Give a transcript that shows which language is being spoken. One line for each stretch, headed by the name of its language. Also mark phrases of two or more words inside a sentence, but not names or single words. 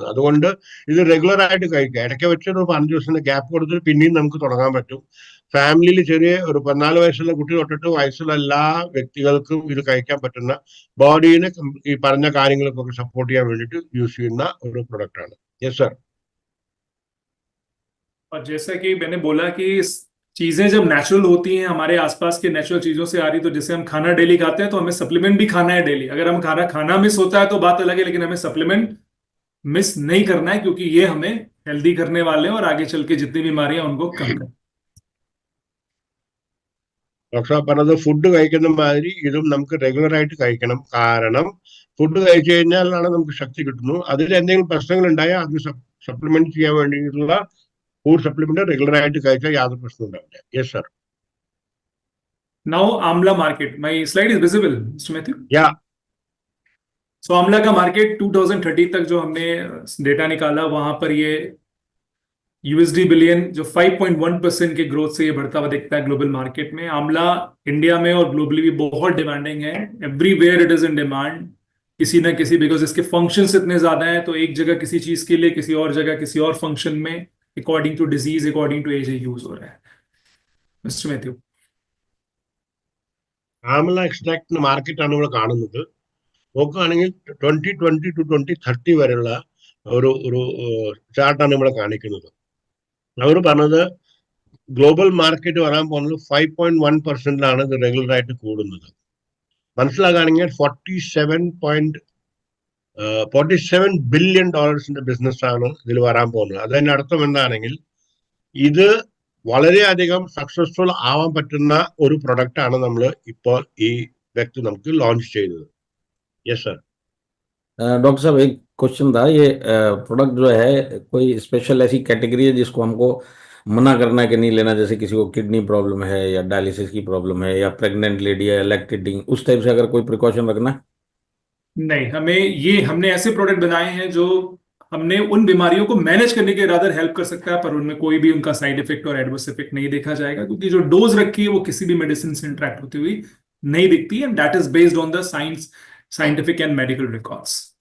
Malayalam: അതുകൊണ്ട് ഇത് റെഗുലർ ആയിട്ട് കഴിക്കുക. ഇടയ്ക്ക് വെച്ച് ഒരു 5 ദിവസത്തിന്റെ ഗ്യാപ്പ് കൊടുത്തിട്ട് പിന്നെയും നമുക്ക് തുടങ്ങാൻ പറ്റും. ഫാമിലിയിൽ ചെറിയ ഒരു 14 വയസ്സുള്ള കുട്ടി തൊട്ടിട്ട് വയസ്സുള്ള എല്ലാ വ്യക്തികൾക്കും ഇത് കഴിക്കാൻ പറ്റുന്ന, ബോഡീനെ ഈ പറഞ്ഞ കാര്യങ്ങൾക്കൊക്കെ സപ്പോർട്ട് ചെയ്യാൻ വേണ്ടിയിട്ട് യൂസ് ചെയ്യുന്ന ഒരു പ്രൊഡക്റ്റ് ആണ്.
English: Yes sir.
Hindi: और जैसा कि मैंने बोला कि चीजें जब नेचुरल होती हैं, हमारे आसपास के नेचुरल चीजों से आ रही, तो जैसे हम खाना डेली खाते हैं तो हमें सप्लीमेंट भी खाना है डेली। अगर हम खाना मिस होता है तो बात अलग है, लेकिन हमें सप्लीमेंट मिस नहीं करना है, क्योंकि ये हमें हेल्दी करने वाले हैं और आगे चल के जितनी बीमारियां उनको कम करें।
Malayalam: ഡോക്ടർ പറഞ്ഞത് ഫുഡ് കഴിക്കുന്ന മാതിരി ഇതും നമുക്ക് റെഗുലർ ആയിട്ട് കഴിക്കണം. കാരണം ഫുഡ് കഴിച്ചു കഴിഞ്ഞാലാണ് നമുക്ക് ശക്തി കിട്ടുന്നു. അതിൽ എന്തെങ്കിലും പ്രശ്നങ്ങൾ ഉണ്ടായാൽ അത് സപ്ലിമെന്റ് ചെയ്യാൻ വേണ്ടിയിട്ടുള്ള
English: food supplement
Malayalam: റെഗുലർ ആയിട്ട് കഴിച്ചാൽ യാതൊരു പ്രശ്നം ഉണ്ടാവില്ല.
English: Yes sir. Now आंवला market, my slide is visible Mister Mathew? Ya.
Hindi: सो आंवला का मार्केट 2030 तक जो हमने डेटा निकाला, वहां पर ये
English: USD billion,
Hindi: जो 5.1% के ग्रोथ से ये बढ़ता हुआ दिखता है
English: global market
Hindi: में। आंवला इंडिया में और ग्लोबली भी बहुत डिमांडिंग है।
English: everywhere it is in demand,
Hindi: किसी ना किसी, बिकॉज इसके फंक्शंस इतने ज्यादा हैं, तो एक जगह किसी चीज के लिए, किसी और जगह किसी और फंक्शन में,
English: according to disease, according to age,
Hindi: यूज हो रहा है। मिस्टर मैथ्यू?
English: amla extract
Malayalam: മാർക്കറ്റാണ് ഇവിടെ കാണുന്നത്. നോക്കുകയാണെങ്കിൽ 2020 to 2030 വരെയുള്ള ഒരു ഒരു ചാർട്ടാണ് ഇവിടെ കാണിക്കുന്നത്. അവർ പറഞ്ഞത്
English: global market
Malayalam: വരാൻ പോകുന്നത് 5.1%ലാണ് ഇത് റെഗുലർ ആയിട്ട് കൂടുന്നത്. മനസ്സിലാക്കുകയാണെങ്കിൽ $47 ബില്യൺ ബിസിനസ്സാണ് ഇതിൽ വരാൻ പോകുന്നത്. അതിന്റെ അർത്ഥം എന്താണെങ്കിൽ ഇത് വളരെയധികം സക്സസ്ഫുൾ ആവാൻ പറ്റുന്ന ഒരു പ്രൊഡക്റ്റ് ആണ് നമ്മൾ ഇപ്പോൾ ഈ വ്യക്തി നമുക്ക് ലോഞ്ച് ചെയ്തത്.
English: Yes sir.
Hindi: डॉक्टर साहब एक क्वेश्चन था, ये प्रोडक्ट जो है कोई स्पेशल ऐसी कैटेगरी है जिसको हमको मना करना है कि नहीं लेना, जैसे किसी को
English: kidney problem
Hindi: है या डायलिसिस की प्रॉब्लम है या
English: pregnant lady
Hindi: है, लैक्टेटिंग, उस टाइप से अगर कोई प्रिकॉशन रखना है? नहीं, हमने ऐसे प्रोडक्ट बनाए हैं जो हमने उन बीमारियों को मैनेज करने के
English: rather help
Hindi: कर सकता है, पर उनमें कोई भी उनका
English: side effect
Hindi: और
English: adverse effect
Hindi: नहीं देखा जाएगा, क्योंकि जो डोज रखी है वो किसी भी मेडिसिन से इंटरेक्ट होती हुई नहीं दिखती,
English: and that is based on the scientific and medical records.